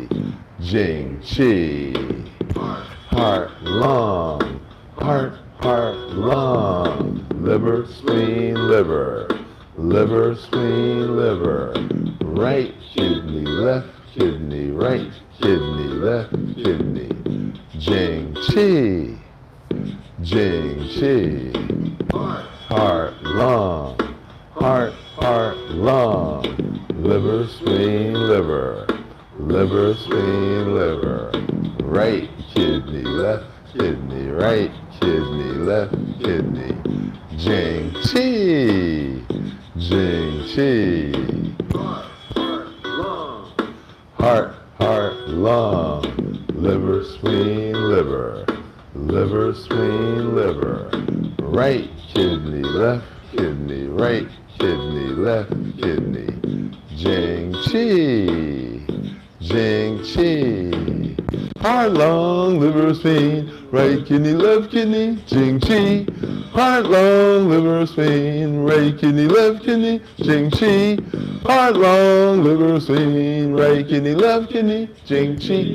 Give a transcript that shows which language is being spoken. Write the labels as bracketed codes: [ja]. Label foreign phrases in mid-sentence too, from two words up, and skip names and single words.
[en] Jing. Qi. Heart. Lung. Heart. Lung. Liver. Spleen. Liver. Liver. Spleen. Liver. Right kidney. Left kidney. Right kidney. Left kidney. Jing. Qi. Jing. Qi. Heart. Lung. Heart. Lung. Liver. Spleen. Liver. Liver. Spleen. Liver. Right kidney. Left kidney. Right kidney. Left kidney. Jing. Qi. Jing. Qi. Heart. Lung. Liver. Spleen. Liver. Liver. Spleen. Liver. Right kidney. Left kidney. Right kidney. Left kidney. Jing. Qi. Jing. Qi. Heart, lung, liver, spleen, right kidney, left kidney, Jing Qi. Heart, lung, liver, spleen, right kidney, left kidney, Jing Qi. Heart, lung, liver, spleen, right kidney, left kidney, Jing Qi.